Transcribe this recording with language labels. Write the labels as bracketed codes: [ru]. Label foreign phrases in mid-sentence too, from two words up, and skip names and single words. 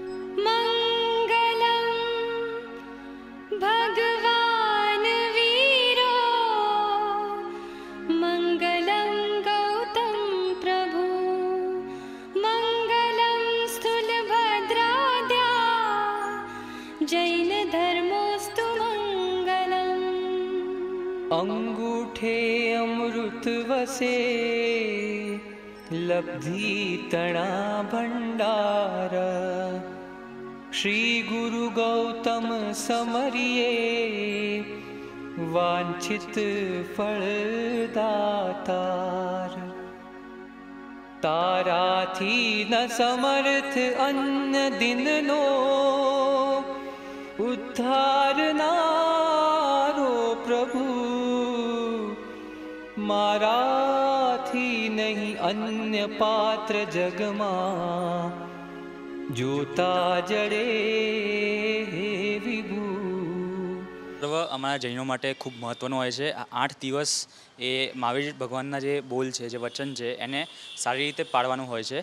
[sa] ભગવાન વીરો મંગલમ ગૌતમ પ્રભુ મંગલમ સ્થૂલભદ્રાદ્યા જૈન ધર્મોસ્તુ મંગલમ. [gu] અંગૂઠે અમૃત વસે લબ્ધિ તણા ભંડાર શ્રી ગુરુ ગૌતમ સમરિયે વાંછિત ફલદાતાર તારાથી ન સમર્થ અન્ય દિનનો ઉદ્ધારનારો પ્રભુ મારાથી નહીં અન્ય પાત્ર જગમા જોતા જડે વિભુ. પર્વ અમારા જૈનો માટે ખૂબ મહત્ત્વનું હોય છે. આ 8 દિવસ એ મહાવીર ભગવાનના જે બોલ છે, જે વચન છે, એને સારી રીતે પાળવાનું હોય છે.